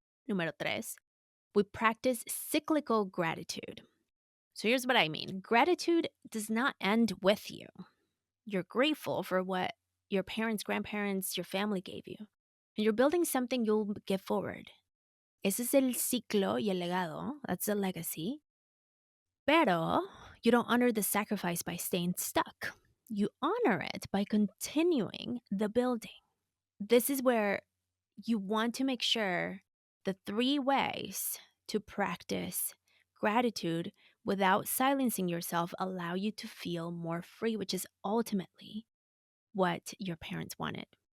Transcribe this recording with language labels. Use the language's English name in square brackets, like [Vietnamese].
[Spanish] Número tres, [English] we practice cyclical gratitude. So here's what I mean gratitude does not end with you. You're grateful for what your parents, grandparents, your family gave you. And you're building something you'll give forward. [Spanish] Ese es el ciclo y el legado. [English] That's the legacy. Pero you don't honor the sacrifice by staying stuck. You honor it by continuing the building. This is where you want to make sure the three ways to practice gratitude without silencing yourself allow you to feel more free, which is ultimately what your parents wanted.